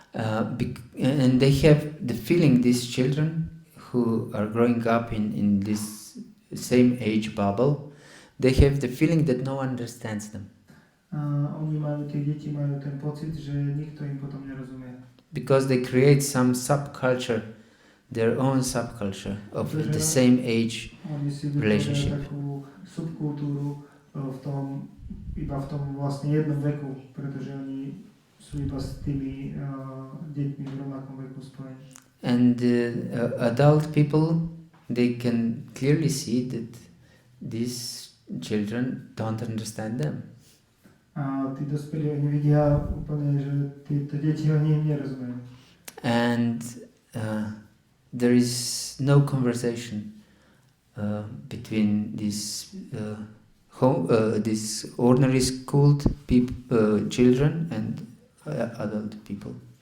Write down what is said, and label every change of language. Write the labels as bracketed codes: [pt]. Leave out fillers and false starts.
[en] And they have the feeling, these children who are growing up in this same age bubble, they have the feeling that no one understands them. [sk] Tie deti majú ten pocit, že nikto im potom nerozumie. [en] Because they create some subculture, their own subculture of the same age relationship. [sk] Takú subkultúru iba v tom vlastne jednom veku, pretože oni sú iba s tými deťmi v rovnakom veku spojení. [en] And adult people, they can clearly see that these children don't understand them. [sk] A tí dospelí oni vidia úplne, že tieto deti oni im nerozumejú. [en] And there is no conversation between these ordinary schooled children and adult people.